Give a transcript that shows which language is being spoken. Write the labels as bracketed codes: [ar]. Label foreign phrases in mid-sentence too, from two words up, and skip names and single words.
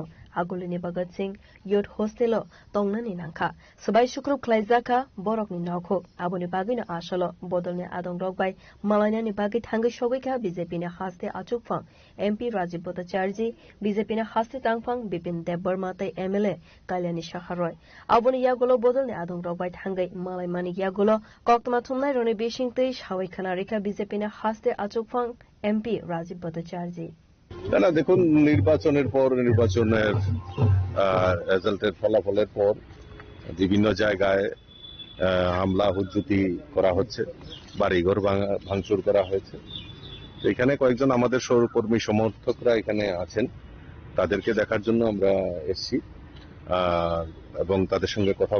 [trp] agolini Bhagat Singh Youth Hostel tongnani nangkha sabai sukrup khlai jakha borokni nokho aboni bagino asolo bodolni adong rok bai malainani bagi thangai shogika BJP ni haste achukphang MP Rajib Bhattacharya BJP ni haste tangphang Bipin Deborma tai MLA Kalyani Shaharoi aboni yagolo bodolni adong rok bai thangai malai mani yagolo koktma thumnai roni besing tei shawai khana rekha BJP ni haste achukphang MP Rajib Bhattacharya [bn] না দেখুন নির্বাচনের পর নির্বাচনের রেজাল্টের ফলাফলের পর বিভিন্ন জায়গায় হামলা হুজ্জুতি করা হচ্ছে বাড়িঘর ভাঙচুর করা হয়েছে এখানে কয়েকজন আমাদের সহকর্মী সমর্থকরা এখানে আছেন তাদেরকে দেখার জন্য আমরা এসেছি এবং তাদের সঙ্গে